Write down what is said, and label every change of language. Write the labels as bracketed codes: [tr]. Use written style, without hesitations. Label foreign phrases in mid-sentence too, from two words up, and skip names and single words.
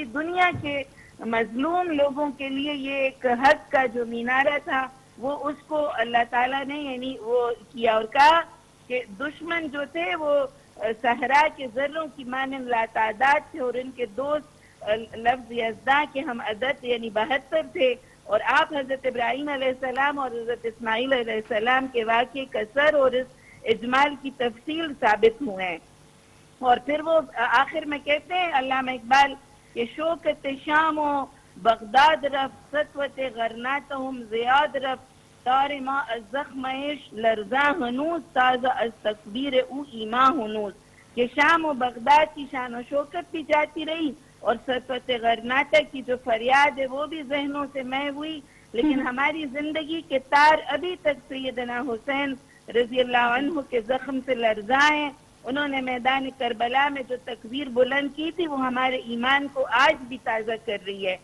[ur] دنیا کے مظلوم لوگوں کے لیے یہ ایک حق کا جو مینارہ تھا وہ اس کو اللہ تعالیٰ نے یعنی وہ کیا، اور کہا کہ دشمن جو تھے وہ صحرا کے ذروں کی مانند لاتعداد تھے، اور ان کے دوست لفظ یزداں کے ہم عدد یعنی 72 تھے، اور آپ حضرت ابراہیم علیہ السلام اور حضرت اسماعیل علیہ السلام کے واقعے کا سر اور اس اجمال کی تفصیل ثابت ہوئے ہیں۔ اور پھر وہ آخر میں کہتے ہیں علامہ اقبال کہ [fa] شوکت شام و بغداد رفت سطوت غرناتہم زیاد رفت تار ما از زخمش لرزاں ہنوز تازہ از تکبیر او ایماں ہنوز، [ur] کہ شام و بغداد کی شان و شوکت بھی جاتی رہی اور سطوت غرناطہ کی جو فریاد ہے وہ بھی ذہنوں سے محو ہوئی، لیکن ہماری زندگی کے تار ابھی تک سیدنا حسین رضی اللہ عنہ کے زخم سے لرزاں ہیں۔ انہوں نے میدان کربلا میں جو تکبیر بلند کی تھی وہ ہمارے ایمان کو آج بھی تازہ کر رہی ہے۔